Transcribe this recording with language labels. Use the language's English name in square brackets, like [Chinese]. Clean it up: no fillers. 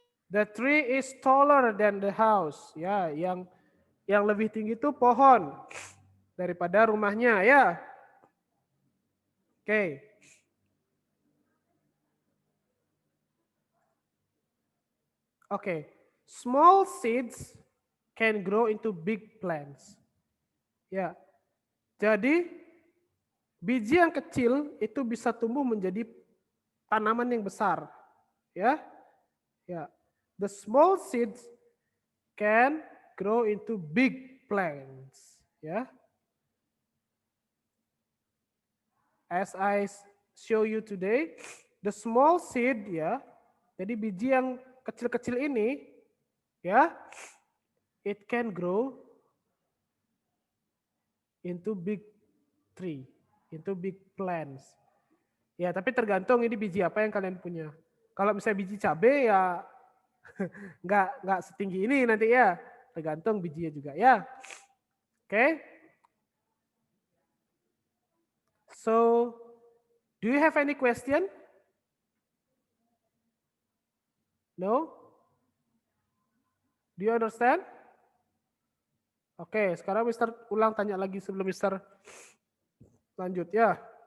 [English] The tree is taller than the house. [Indonesian] Ya, yang lebih tinggi itu pohon daripada rumahnya, ya. Oke. [English] Oke. Small seeds can grow into big plants. [Indonesian] Ya. Jadi biji yang kecil itu bisa tumbuh menjadi tanaman yang besar. Ya. Ya. [English] The small seeds can grow into big plants. Ya. As I show you today, the small seed, ya. [Indonesian] Jadi biji yang kecil-kecil ini, [English] ya, it can grow into big tree, into big plants. [Indonesian] Ya, tapi tergantung ini biji apa yang kalian punya. Kalau misalnya biji cabai ya nggak setinggi ini nanti ya, tergantung bijinya juga ya. Oke. [English] So, do you have any question? No? Do you understand? [Indonesian] Oke, sekarang Mister ulang tanya lagi sebelum Mister lanjut ya.